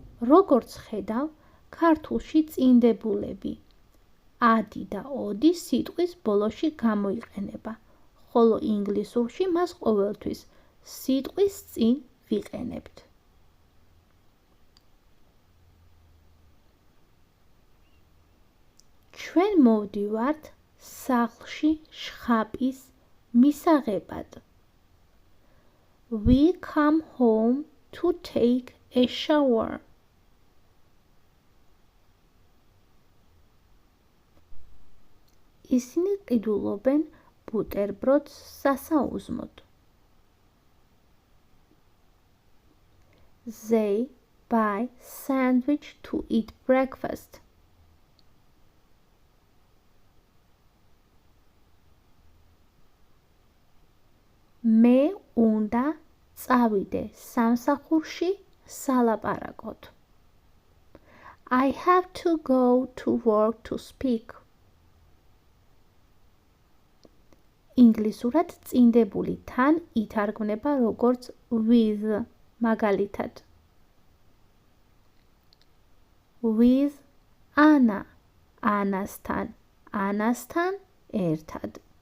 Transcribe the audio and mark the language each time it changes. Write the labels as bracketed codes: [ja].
[ka] როგორც ხედავ, ქართულში წინდებულები ადი და ოდი სიტყვის ბოლოში გამოიყენება, ხოლო ინგლისურში მას ყოველთვის სიტყვის წინ ვიყენებთ. ჩვენ მოვდივართ სახლში შხაპის მისაღებად. [en] We come home to take a shower. [ka] ისინი ყიდულობენ ბუტერბროდს სასაუზმოდ. [en] They buy sandwich to eat breakfast. [ka] მე უნდა წავიდე სამსახურში სალაპარაკოდ. [en] I have to go to work to speak. [ka] ინგლისურად წინდებული თან ითარგმნება როგორც with, მაგალითად. [en] With Anna, [ka] ანასთან, ანასთან ერთად.